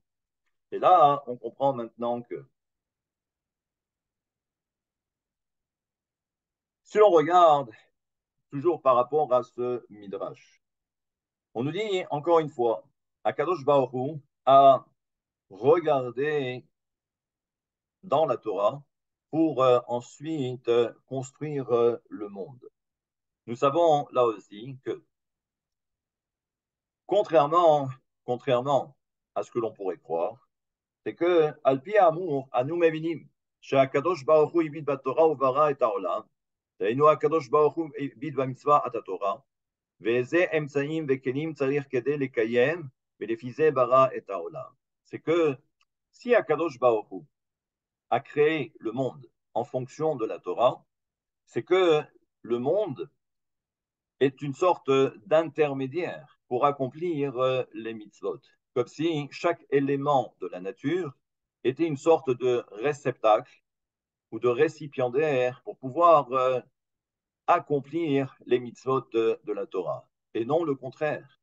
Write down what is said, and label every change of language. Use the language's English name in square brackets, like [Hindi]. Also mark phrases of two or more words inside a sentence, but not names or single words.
[French] Et là, on comprend maintenant que si on regarde toujours par rapport à ce midrash, on nous dit encore une fois, [Hebrew] הקדוש ברוך הוא [French] a regardé dans la Torah pour ensuite construire le monde. Nous savons là aussi que contrairement, contrairement à ce que l'on pourrait croire, c'est que [Hebrew] על פי אמור אנו מבינים, שהקדוש ברוך הוא הביט בתורה וברא את העולם, דהיינו הקדוש ברוך הוא הביט במצווה את התורה, ואיזה אמצעים וכלים צריך כדי לקיים, ולפי זה ברא את העולם. [French] C'est que si [Hebrew] הקדוש ברוך הוא [French] a créé le monde en fonction de la Torah, c'est que le monde est une sorte d'intermédiaire pour accomplir les mitzvot. Comme si chaque élément de la nature était une sorte de réceptacle ou de récipiendaire pour pouvoir accomplir les mitzvot de la Torah, et non le contraire.